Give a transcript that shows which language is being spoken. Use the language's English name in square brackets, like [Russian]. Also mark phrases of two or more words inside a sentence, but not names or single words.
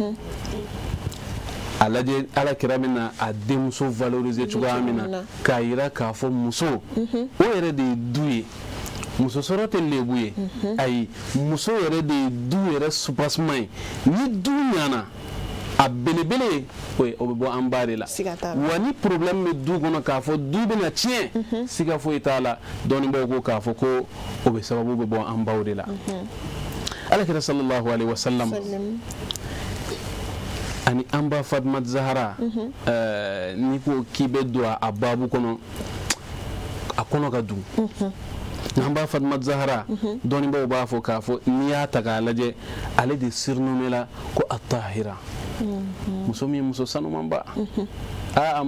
[Bambara] a lajɛ alakira bɛ na a denmuso valoriser cogoya min na k'a yira k'a fɔ muso o yɛrɛ de ye du ye muso sɔrɔ tɛ lebu ye ayi muso yɛrɛ de ye du yɛrɛ soubassement ye ni du ɲana a belebele o bɛ bɔ an ba de la wa ni problème bɛ du kɔnɔ k'a fɔ du bɛna tiɲɛ siga foyi t'a la dɔnnibaaw ko k'a fɔ ko o bɛ sababu bɛ bɔ an baw de la alakira [Arabic] sallallahu alaihi wasallam [Bambara] ani an ba Fatimatu Zahra n'i ko k'i bɛ don a babu kɔnɔ a kɔnɔ ka dun an ba Fatimatu Zahra dɔnnibaaw b'a fɔ k'a fɔ n'i y'a ta k'a lajɛ ale de sirinonnen la ko at-tahira muso min muso sanumanba an